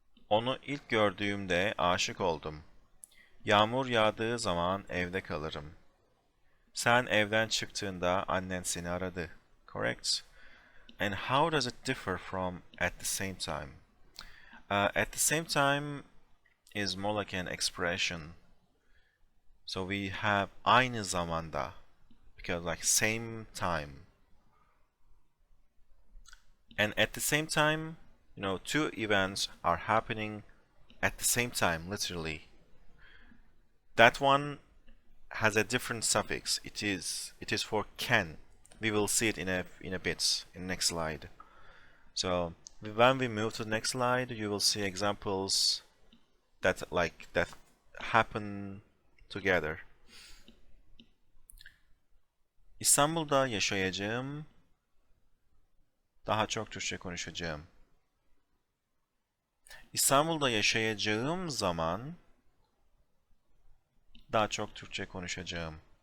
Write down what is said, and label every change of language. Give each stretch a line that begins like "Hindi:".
Turkish: Onu ilk gördüğümde aşık oldum. Yağmur yağdığı zaman evde kalırım. Sen evden çıktığında annen seni aradı.
English: Correct? And how does it differ from at the same time? At the same time is more like an expression. So we have
Turkish: aynı zamanda
English: because like same time. And at the same time, you know, two events are happening at the same time, literally. That one has a different suffix. It is for can. We will see it in a bit in the next slide. So when we move to the next slide, you will see examples that happen together.
Turkish: İstanbul'da yaşayacağım. Daha çok Türkçe konuşacağım. İstanbul'da yaşayacağım zaman daha çok Türkçe konuşacağım.